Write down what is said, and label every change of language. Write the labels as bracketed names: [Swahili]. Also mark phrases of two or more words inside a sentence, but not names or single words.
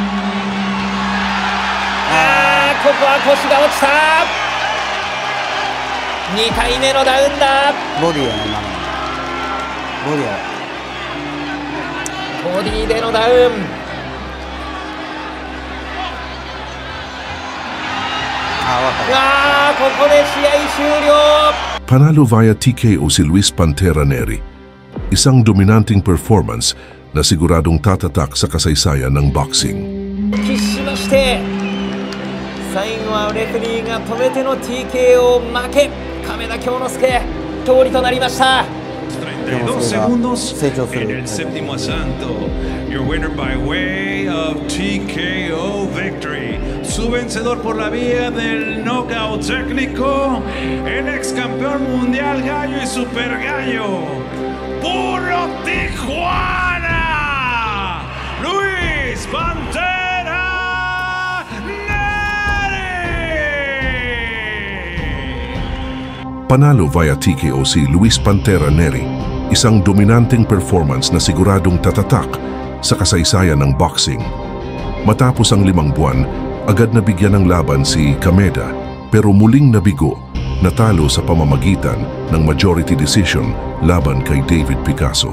[Japanese] ここは腰が落ちた。2回目のダウンだ。ボディやね、今のボディや。ボディでのダウン。ここで試合終了。 [Filipino] Panalo via TKO si Luis Pantera Neri. Isang dominanting performance na siguradong tatatak sa kasaysayan ng boxing. [Japanese] 決しまして最後はレフェリーが止めての TKO 負け、亀田京之介勝利となりました。 [Spanish] 32 segundos en el séptimo asalto. [English] Your winner by way of TKO victory. [Spanish] Su vencedor por la vía del knockout técnico, el ex campeón mundial gallo y super gallo, Puro Tijuana, Luis Pantera Neri. [Filipino] Panalo via TKO si Luis Pantera Neri. Isang dominanting performance na siguradong tatatak sa kasaysayan ng boxing. Matapos ang 5 buwan, agad nabigyan ng laban si Kameda pero muling nabigo, natalo sa pamamagitan ng [English] majority decision [Filipino] laban kay David Picasso.